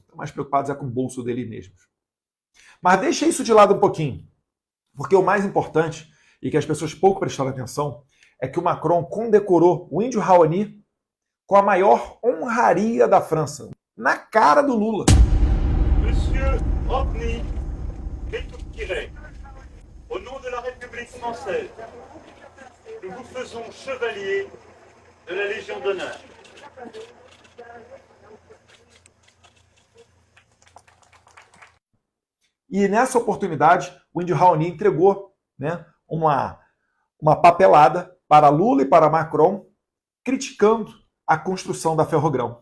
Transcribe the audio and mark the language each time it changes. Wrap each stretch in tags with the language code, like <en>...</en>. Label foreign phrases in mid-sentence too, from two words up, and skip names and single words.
<pt>Estão mais preocupados com o bolso dele mesmos. Mas deixa isso de lado um pouquinho, porque o mais importante, e que as pessoas pouco prestaram atenção, é que o Macron condecorou o índio Raoni com a maior honraria da França, na cara do Lula.</pt> <fr>Monsieur Rodney Bétouk-Tiré, au nom de la République française, nous vous faisons chevalier de la Légion d'honneur.</fr> <pt>E nessa oportunidade, o índio Raoni entregou, né, uma papelada para Lula e para Macron, criticando a construção da Ferrogrão.</pt>